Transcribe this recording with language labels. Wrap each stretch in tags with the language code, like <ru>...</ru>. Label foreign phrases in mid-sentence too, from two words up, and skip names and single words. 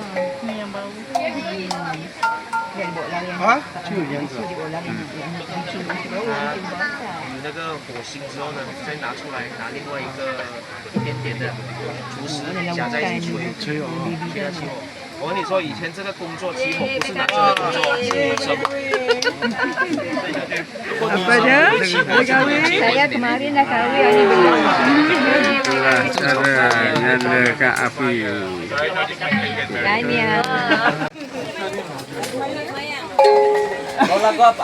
<ms>Ni yang bau. Dia buat lari. 啊， Dia buat lari.</ms> <zh>你那个火星之后呢，再拿出来，拿另外一个一点点的竹石夹在一起吹，吹它起火。我跟你说，以前这个工作起火不是男生的工作，是女生。</zh> <ms>Apa dah? Saya kemarin dah kahwin ni belum. Itulah cara nyalakan api. Tanya. Tahu lagu apa?</ms>